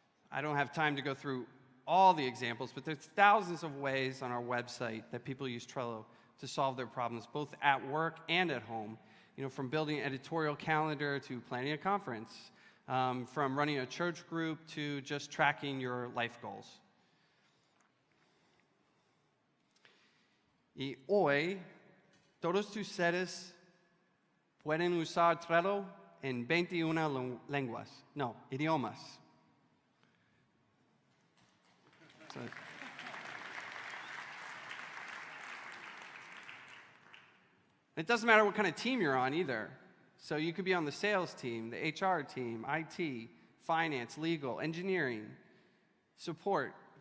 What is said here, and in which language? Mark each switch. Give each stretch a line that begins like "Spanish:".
English: I don't have time to go through all the examples, but there's thousands of ways on our website that people use Trello to solve their problems, both at work and at home. You know, from building an editorial calendar to planning a conference, from running a church group to just tracking your life goals.
Spanish: Y hoy, todos ustedes pueden usar Trello en 21 lenguas. No, idiomas.
English: So, it doesn't matter what kind of team you're on either. So you could be on the sales team, the HR team, IT, finance, legal, engineering, support.